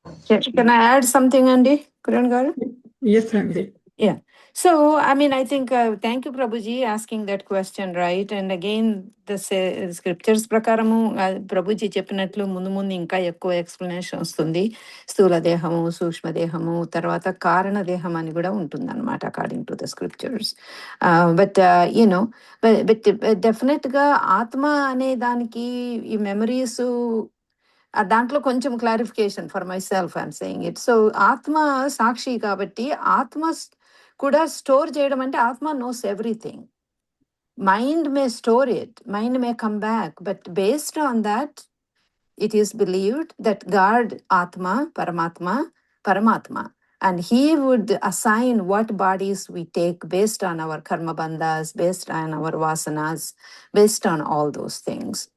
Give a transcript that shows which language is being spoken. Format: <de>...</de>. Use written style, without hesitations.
<en>Can I add something, Andy? Kiran garu?</en> <te>Yes అండి.</te> <en>Yeah. So, I mean, I think, thank you, Prabhuji, asking that question, right? And again, the scriptures</en> <te>prakaramu, Prabhuji చెప్పినట్లు ముందు ముందు ఇంకా ఎక్కువ explanation వస్తుంది. స్థూల దేహము, సూక్ష్మ దేహము, తర్వాత కారణ దేహం అని కూడా ఉంటుంది అనమాట</te> <en>According to the scriptures. But you know but definite</en> <te>గా ఆత్మ అనే దానికి ఈ మెమరీస్ దాంట్లో కొంచెం</te> <en>Clarification for myself I'm saying it.</en> <te>So ఆత్మ సాక్షి కాబట్టి ఆత్మ కూడా స్టోర్ చేయడం అంటే ఆత్మ</te> <en>Knows everything. Mind may store it, mind may come back, but based on that it is believed that God, Atma, Paramatma, and he would assign what bodies we take based on our karma bandhas, based on our vasanas, based on all those things.</en>